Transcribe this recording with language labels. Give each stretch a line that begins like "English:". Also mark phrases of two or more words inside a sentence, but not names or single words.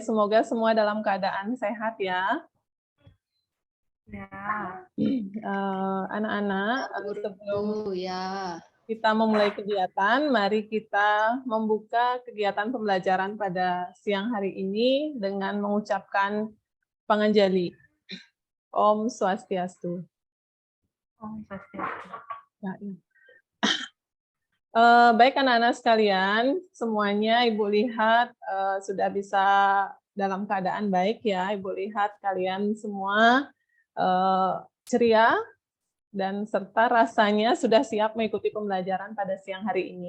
Indonesian: Semoga semua dalam keadaan sehat ya. Ya. Anak-anak, sebelum ya kita memulai kegiatan, mari kita membuka kegiatan pembelajaran pada siang hari ini dengan mengucapkan panganjali.
Balinese: Om Swastiastu. Om Swastiastu.
Indonesian: Ya. Baik anak-anak sekalian, semuanya Ibu lihat sudah bisa dalam keadaan baik ya. Ibu lihat kalian semua ceria dan serta rasanya sudah siap mengikuti pembelajaran pada siang hari ini.